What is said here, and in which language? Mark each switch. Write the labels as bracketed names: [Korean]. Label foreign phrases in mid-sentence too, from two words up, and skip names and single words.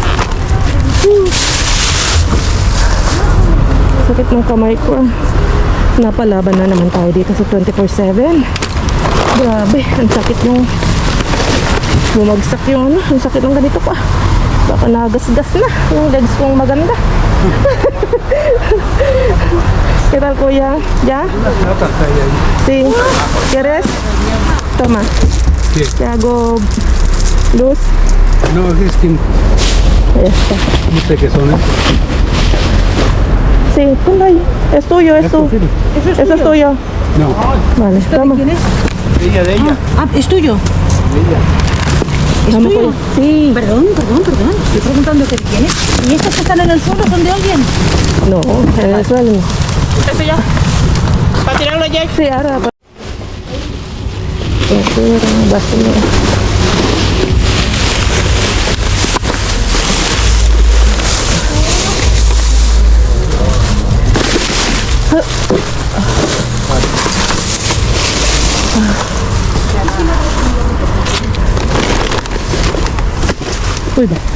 [Filipino] Sakit ng kamay ko ah. Napalaban na naman tayo dito sa 24/7. Grabe, ang sakit yung bumagsak yung ano, ang sakit ng ganito pa. Baka nagasgas na yung legs kong maganda. [Spanish] ¿Qué tal, kuya? ¿Ya? Sí. ¿Quieres? Toma. ¿Qué? Te hago luz. No, es que Ahí está. no sé qué son estos. Sí, ponlo ahí. Es tuyo, es tu. Eso es tuyo. No, Vale, toma. ¿Quién es? de ella. Ah, es tuyo. ¿Es Vamos, tuyo? kuya. Sí. Perdón. Estoy preguntando qué tiene. ¿Y estos que están en el suelo son de alguien? No, en el suelo. Esto ya. [Filipino] Si Ara ba? Ito, basta mo. Uy ba?